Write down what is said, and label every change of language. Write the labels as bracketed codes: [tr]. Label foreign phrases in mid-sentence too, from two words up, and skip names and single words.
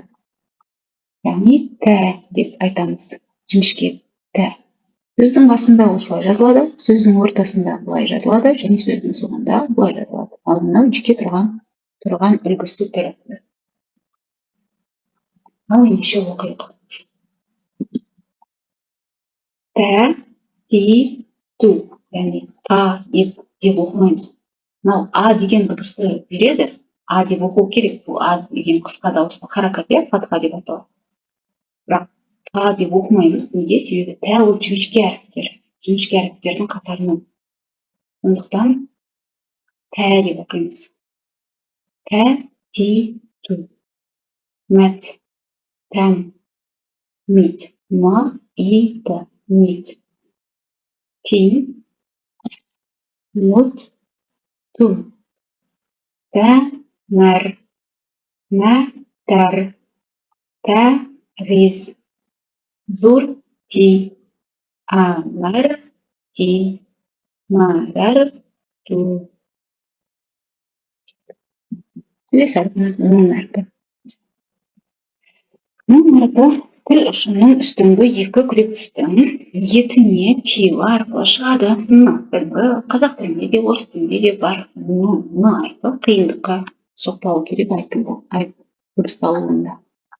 [kk] Яғни тә деп айтамыз. Жіңішке тә. Сөздің басында осылай жазылады, сөздің ортасында былай жазылады, және сөздің соңында былай жазылады. Ал мынау жеке тұрған үлгісі түрі. Ал ендеше оқиық. Тә, ти, ту. Яғни та деп оқымаймыз. Мынау а деген дыбысты береді. А деп оқу керек. Бұл а деген қысқа дауысты харакат, фатха деп аталады. Бірақ та деп оқымаймыз. Неге? Себебі тә ол жіңішке әріптер. Жіңішке әріптердің қатарынан. Сондықтан тә деп оқимыз. Тә, ти, ту. Мәт, тәм, мит. Ма, и, та. Мит. Тин, мут, ту. Тә, мәр. Мә, тәр. Тә, риз. Зур, ти. Амәр, ти. Марәр, ту. Келесі әрпіміз нун әрпі. Нун әрпі тіл ұшының үстіңгі екі күрек тістің етіне тию арқылы шығады. Қазақ тілінде де, орыс тілінде де бар. Н әрпі қиындыққа соқпауы керек дыбысталуында.